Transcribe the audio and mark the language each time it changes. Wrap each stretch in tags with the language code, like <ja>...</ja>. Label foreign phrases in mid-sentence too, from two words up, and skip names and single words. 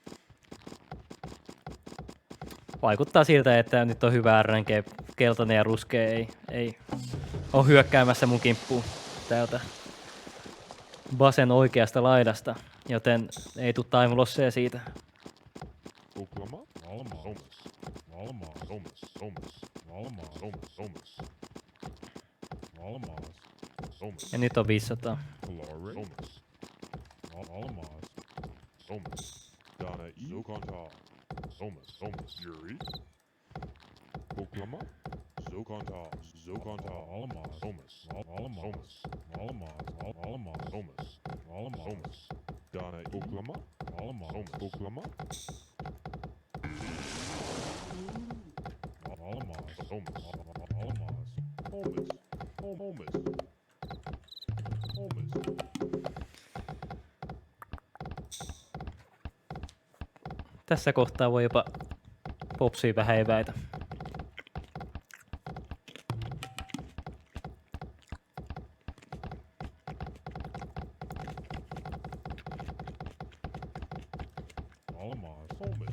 <fi>Vaikuttaa siltä, että nyt on hyvä RNG, keltainen ja ruskea ei ole hyökkäämässä mun kimppuun täältä basen oikeasta laidasta, joten ei tule</fi> <en>time losseja</en> <fi>siitä. Oklama? Almas. Almas. Almas. Almas. Almas. Almas. Almas. Almas. Almas. Ja nyt on 500. Glory. Almas. Almas. Almas. Donna E. Zokonta. Almas. Almas. Yuri. Oklama? Zokonta. Zokonta. Almas. Almas. Almas. Almas. Almas. Almas. Almas. Almas. Donna E. Oklama? Almas. Oklama? Almas. Almas. Almas. Almas. Almas. Almas. Tässä kohtaa voi jopa popsia vähän eväitä. Almas. Almas.</fi>